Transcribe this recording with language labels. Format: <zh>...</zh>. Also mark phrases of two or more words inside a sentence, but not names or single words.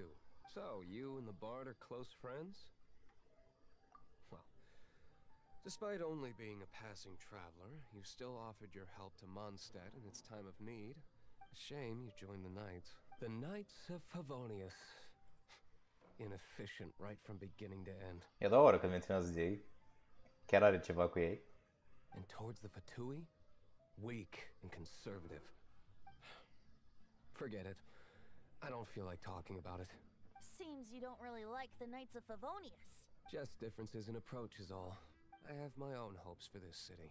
<en>So, you and the bard are close friends? Well, despite only being a passing traveler, you still offered your help to Mondstadt in its time of need. A shame you joined the Knights. The Knights of Favonius. Inefficient right from beginning to end.</en> <ro>E a doua oră când menționează de ei. Chiar are ceva cu ei.</ro> <en>And towards the Fatui? Weak and conservative. Forget it. I don't feel like talking about it. Seems you don't really like the Knights of Favonius. Just differences in approach is all. I have my own hopes for this city.</en>